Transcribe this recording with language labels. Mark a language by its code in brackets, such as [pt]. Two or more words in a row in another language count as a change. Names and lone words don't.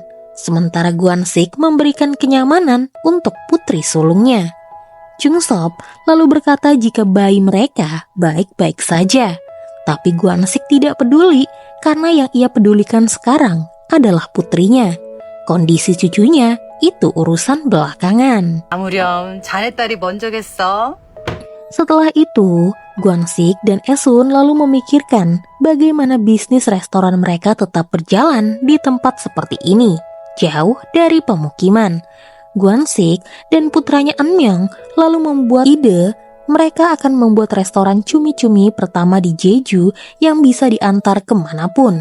[id] Sementara Gwansik memberikan kenyamanan untuk putri sulungnya. Jong-sop lalu berkata jika bayi mereka baik-baik saja. Tapi Gwansik tidak peduli karena yang ia pedulikan sekarang adalah putrinya. Kondisi cucunya itu urusan belakangan. [ko] 아무렴 자네 딸이 먼저겠어. [id] Setelah itu, Gwansik dan Esun lalu memikirkan bagaimana bisnis restoran mereka tetap berjalan di tempat seperti ini, jauh dari pemukiman. Gwansik dan putranya Eunmyeong lalu membuat ide mereka akan membuat restoran cumi-cumi pertama di Jeju yang bisa diantar kemanapun.